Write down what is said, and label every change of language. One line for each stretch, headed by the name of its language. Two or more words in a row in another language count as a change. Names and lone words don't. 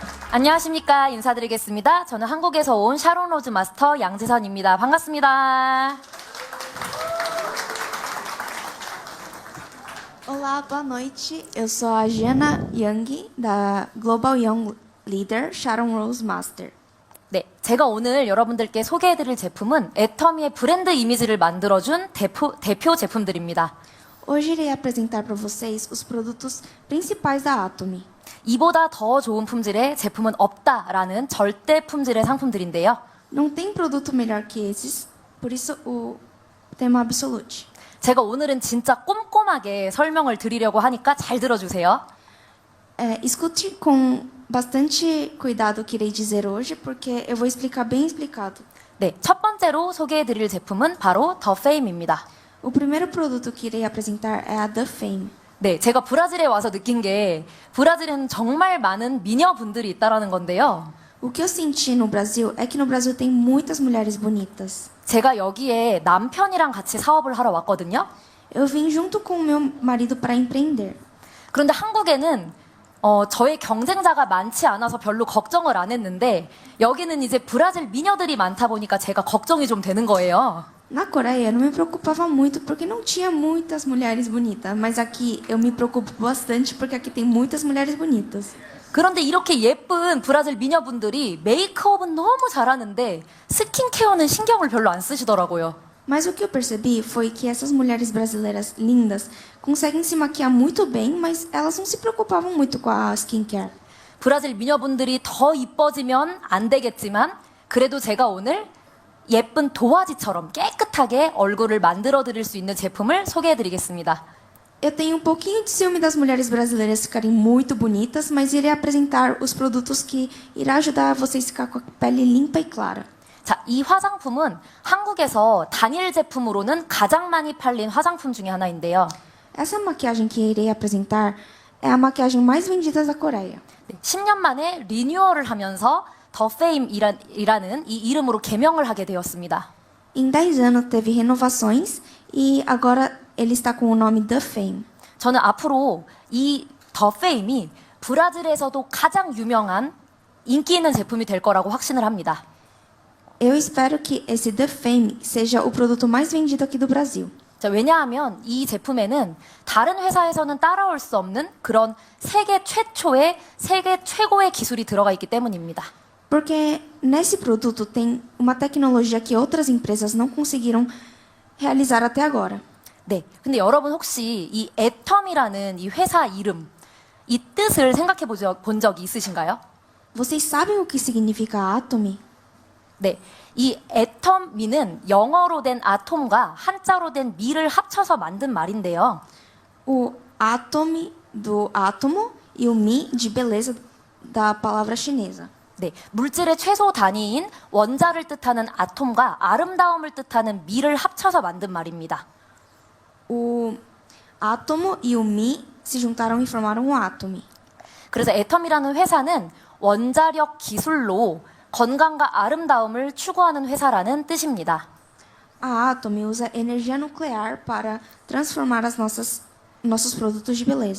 Korean: 안녕하십니까. 인사드리겠습니다. 저는 한국에서 온 샤론 로즈 마스터 양지선입니다. 반갑습니다.
Portuguese: Olá, boa noite. Eu sou a Jana Young, da Global Young Leader Sharon Rose Master.
Korean: 네, 제가 오늘 여러분들께 소개해드릴 제품은 애터미의 브랜드 이미지를 만들어준 대표 제품들입니다.
Portuguese: Hoje irei apresentar para vocês os produtos principais da Atomy.
Korean: 이보다 더 좋은 품질의 제품은 없다라는 절대 품질의 상품들인데요.
Portuguese: Não tem produto melhor que esses, por isso o tema absolute.
Korean: 제가 오늘은 진짜 꼼꼼하게 설명을 드리려고 하니까 잘 들어주세요.
Portuguese: Escute com bastante cuidado o que irei dizer hoje, porque eu vou explicar bem explicado.
Korean: 네, 첫 번째로 소개해드릴 제품은 바로 더 페임입니다.
Portuguese: O primeiro produto que irei apresentar é a The Fame.
Korean: 네, 제가 브라질에 와서 느낀 게 브라질에는 정말 많은 미녀분들이 있다라는 건데요.
Portuguese: O que eu senti no Brasil é que no Brasil tem muitas mulheres bonitas.
Korean: 제가 여기에 남편이랑 같이 사업을 하러 왔거든요.
Portuguese: Eu vim junto com o meu marido para empreender.
Korean: 그런데 한국에는 저의 경쟁자가 많지 않아서 별로 걱정을 안 했는데 여기는 이제 브라질 미녀들이 많다 보니까 제가 걱정이 좀 되는 거예요.
Portuguese: Na Coreia, não me preocupava muito porque não tinha muitas mulheres bonitas, mas aqui eu me preocupo bastante porque aqui tem muitas mulheres bonitas.
Korean: 그런데 이렇게 예쁜 브라질 미녀분들이 메이크업은 너무 잘하는데 스킨케어는 신경을 별로 안 쓰시더라고요.
Portuguese: Mas o que eu percebi foi que essas mulheres brasileiras lindas conseguem se maquiar muito bem, mas elas não se preocupavam muito com a skincare.
Korean: 브라질 미녀분들이 더 이뻐지면 안 되겠지만 그래도 제가 오늘 예쁜 도화지처럼 깨끗하게 얼굴을 만들어 드릴 수 있는 제품을 소개해 드리겠습니다.
Portuguese: Eu tenho um pouquinho de ciúme das mulheres brasileiras ficarem muito bonitas, mas irei apresentar os produtos que irá ajudar vocês a ficar com a pele limpa e clara.
Korean: 자, 이 화장품은 한국에서 단일 제품으로는 가장 많이 팔린 화장품 중에 하나인데요.
Portuguese: Essa maquiagem que irei apresentar é a maquiagem mais vendida da Coreia.
Korean: 네, 10년 만에 리뉴얼을 하면서 더 페임이라는 이 이름으로 개명을 하게 되었습니다.
Portuguese: Em 10 anos teve renovações e agora ele está com o nome The Fame.
Korean: 저는 앞으로 이 더 페임이 브라질에서도 가장 유명한 인기 있는 제품이 될 거라고 확신을 합니다.
Portuguese: Eu espero que esse The Fame seja o produto mais vendido aqui do Brasil.
Korean: 자, 왜냐하면 이 제품에는 다른 회사에서는 따라올 수 없는 그런 세계 최초의 세계 최고의 기술이 들어가 있기 때문입니다.
Portuguese: Porque nesse produto tem uma tecnologia que outras empresas não conseguiram realizar até agora.
Korean: 네, 근데 여러분 혹시 이 애텀이라는 이 회사 이름, 이 뜻을 생각해 본 적이 있으신가요?
Portuguese: Vocês sabem o que significa Atomy?
Korean: 네, 이 애텀미는 영어로 된 아톰과 한자로 된 미를 합쳐서 만든 말인데요.
Portuguese: O Atomy do átomo e o Mi de beleza da palavra chinesa.
Korean: 네, 물질의 최소 단위인 원자를 뜻하는 아톰과 아름다움을 뜻하는 미를 합쳐서 만든 말입니다.
Portuguese: O átomo e o Mi se juntaram e formaram o Atomy.
Korean: 그래서 애텀이라는 회사는 원자력 기술로 건강과 아름다움을 추구하는 회사라는 뜻입니다.
Portuguese: A Atomy usa energia nuclear para transformar nossos produtos de beleza.